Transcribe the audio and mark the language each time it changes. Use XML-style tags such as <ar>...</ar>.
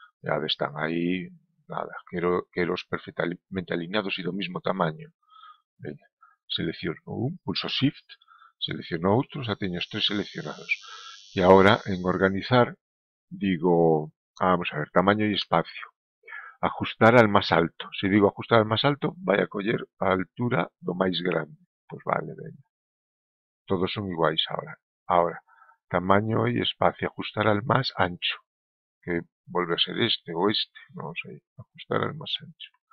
<gl>Ya están aí, nada, quero os perfectamente alineados e do mismo tamaño. Veña, selecciono un, pulso Shift, selecciono outro, xa teño os tres seleccionados. E agora, en organizar, digo, vamos a ver, tamaño e espacio.</gl> <es>Ajustar al más alto.</es> <gl>Se digo</gl> <es>ajustar al más alto,</es> <gl>vai a coller a altura do máis grande. Pois vale, veña. Todos son iguais ahora.</gl> <es>Ahora, tamaño y espacio, ajustar al más ancho, que vuelve a ser este o este,</es> <gl>non sei,</gl> <es>ajustar al más ancho.</es>